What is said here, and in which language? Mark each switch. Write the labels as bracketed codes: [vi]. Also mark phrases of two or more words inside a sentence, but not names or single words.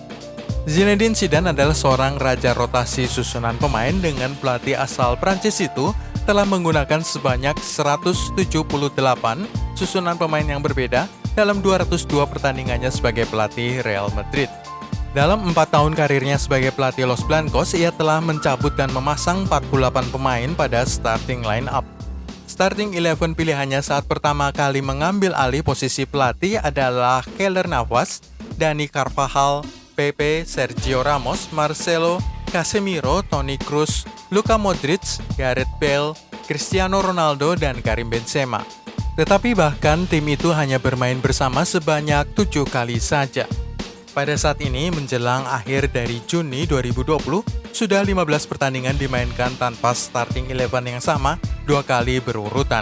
[id] Zinedine Zidane adalah seorang raja rotasi susunan pemain dengan pelatih asal Prancis itu telah menggunakan sebanyak 178 susunan pemain yang berbeda dalam 202 pertandingannya sebagai pelatih Real Madrid. Dalam 4 tahun karirnya sebagai pelatih Los Blancos, ia telah mencabut dan memasang 48 pemain pada [en] starting line-up. [id] Starting 11 pilihannya saat pertama kali mengambil alih posisi pelatih adalah Keylor Navas, Dani Carvajal, Pepe, Sergio Ramos, Marcelo, Casemiro, Toni Kroos, Luka Modric, Gareth Bale, Cristiano Ronaldo, dan Karim Benzema. Tetapi bahkan tim itu hanya bermain bersama sebanyak 7 kali saja. Pada saat ini, menjelang akhir dari Juni 2020, sudah 15 pertandingan dimainkan tanpa starting 11 yang sama 2 kali berurutan.